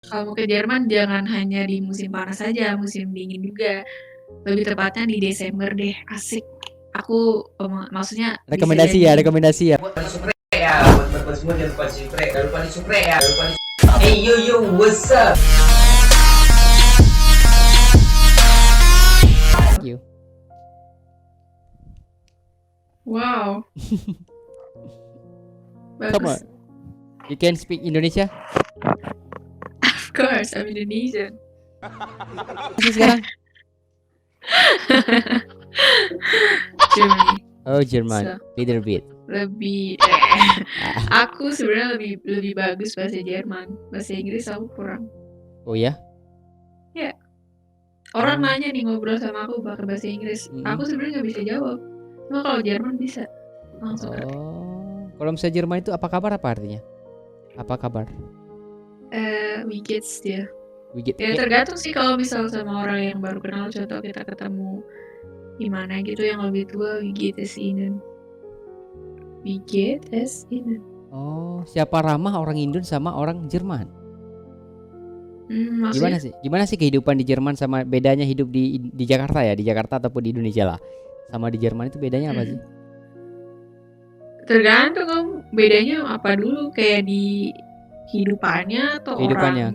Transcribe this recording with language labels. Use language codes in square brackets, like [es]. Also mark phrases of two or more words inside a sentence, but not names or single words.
[id] Kalau mau ke Jerman jangan hanya di musim panas saja, musim dingin juga. Lebih tepatnya di Desember deh, asik. Aku maksudnya bisa Rekomendasi ya, janjiin. rekomendasi ya. Buat supre ya, buat semua jangan lupa di supre, jangan lupa di supre ya, jangan lupa di. [en] Hey yo yo, what's up? Thank you. Wow, Come on. [id] bagus. [en] You can speak Indonesia? Of course, I'm Indonesian. [id] Masih sekarang? [en] Germany. [id] Oh, Jerman. [en] So, Little bit. [id] lebih aku sebenarnya lebih bagus bahasa Jerman. Bahasa Inggris aku kurang. Oh ya? Ya. Orang nanya nih ngobrol sama aku pakai bahasa Inggris. Aku sebenarnya nggak bisa jawab. Cuma kalau Jerman bisa. Langsung ngerti. Oh. Kalau misalnya Jerman itu apa kabar apa artinya? Apa kabar? [de] Wie geht's dir? Wigit. [id] Ya tergantung sih kalau misal sama orang yang baru kenal, contoh kita ketemu gimana gitu yang lebih tua, [de] wie geht es Ihnen? Wie geht es Ihnen? [id] Oh, siapa ramah orang Indo sama orang Jerman? Maksudnya? Gimana sih kehidupan di Jerman sama bedanya hidup di Jakarta ya, di Jakarta ataupun di Indonesia lah. Sama di Jerman itu bedanya apa sih? Tergantung om, bedanya apa dulu, kayak di kehidupannya atau orangnya